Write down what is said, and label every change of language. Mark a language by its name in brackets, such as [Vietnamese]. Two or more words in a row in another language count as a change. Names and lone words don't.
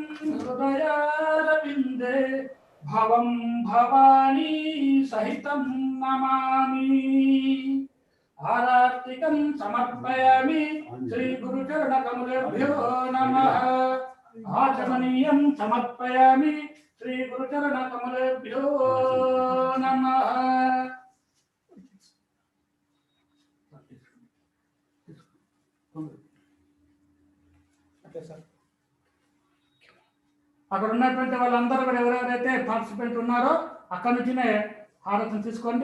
[Sanskrit] हृदयारविन्दे भवं भवानी सहितं नमामि आरार्तिकं समर्पयामि श्रीगुरुचरणकमलेभ्यो नमः आचमनीयं समर्पयामि श्रीगुरुचरणकमलेभ्यो नमः [Telugu] అక్కడ ఉన్నటువంటి వాళ్ళందరూ కూడా ఎవరెవరైతే పార్టిసిపెంట్ ఉన్నారో అక్కడి నుంచినే హారతిని తీసుకోండి.